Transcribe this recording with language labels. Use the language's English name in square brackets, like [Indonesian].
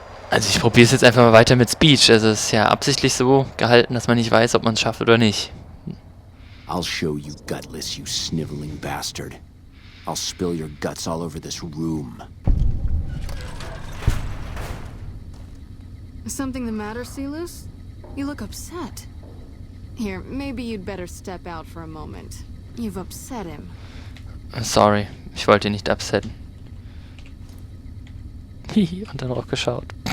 [German] Also ich probiere es jetzt einfach mal weiter mit Speech. Also es ist ja absichtlich so gehalten, dass man nicht weiß, ob man es schafft oder nicht. [English] I'll show you gutless, you sniveling bastard. I'll spill your guts all over this room. Is something the matter, Celus? You look upset. Here, maybe you'd better step out for a moment. You've upset him. [German] Sorry, ich wollte ihn nicht upsetten. Hihi, und dann auch geschaut.